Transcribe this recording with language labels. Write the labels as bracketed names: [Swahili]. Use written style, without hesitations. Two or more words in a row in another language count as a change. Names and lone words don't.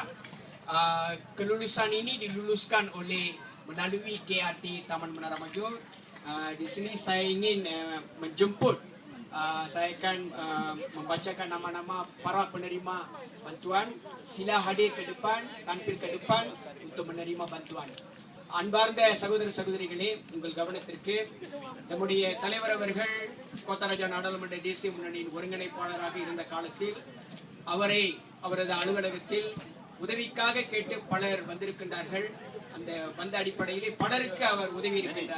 [Malay] Kelulusan ini diluluskan oleh melalui KRT Taman Menara Maju. Di sini saya ingin menjemput, saya akan membacakan nama-nama para penerima bantuan. Sila hadir ke depan, tampil ke depan untuk menerima bantuan. [Tamil] அன்பார்ந்த சகோதர சகோதரிகளே, உங்கள் கவனத்திற்கு நம்முடைய தலைவர் அவர்கள் கோத்தராஜா நாடாளுமன்ற தேசிய முன்னணியின் ஒருங்கிணைப்பாளராக இருந்த காலத்தில் அவரது அலுவலகத்தில் உதவிக்காக கேட்டு பலர் வந்திருக்கின்றார்கள். அந்த வந்த அடிப்படையிலே பலருக்கு அவர் உதவி இருக்கின்றார்.